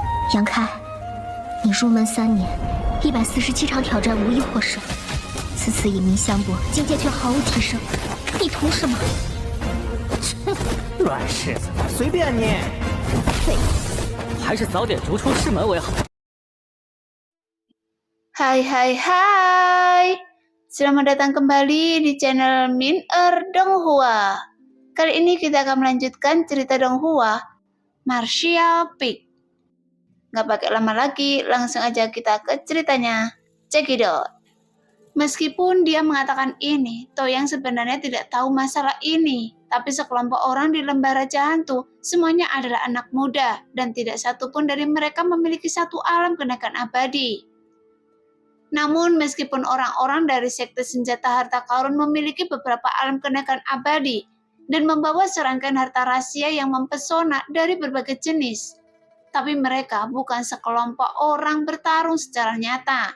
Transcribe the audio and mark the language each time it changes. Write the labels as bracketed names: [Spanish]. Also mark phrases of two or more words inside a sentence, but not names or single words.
[Chinese] 杨开，你入门3年，147场挑战无一获胜，此次以名相搏，境界却毫无提升，你图什么？乱柿子，随便你。废物，还是早点逐出师门为好。 [Indonesian] Hai, selamat datang kembali di channel Min-er Donghua. Kali ini kita akan melanjutkan cerita Donghua, Martial Peak. Gak pakai lama lagi, langsung aja kita ke ceritanya. [English] Check it out. [Indonesian] Meskipun dia mengatakan ini, Toyang sebenarnya tidak tahu masalah ini. Tapi sekelompok orang di lembah Raja Hantu, semuanya adalah anak muda, dan tidak satupun dari mereka memiliki satu alam kenaikan abadi. Namun meskipun orang-orang dari sekte senjata harta karun memiliki beberapa alam kenaikan abadi, dan membawa serangkaian harta rahasia yang mempesona dari berbagai jenis, tapi mereka bukan sekelompok orang bertarung secara nyata.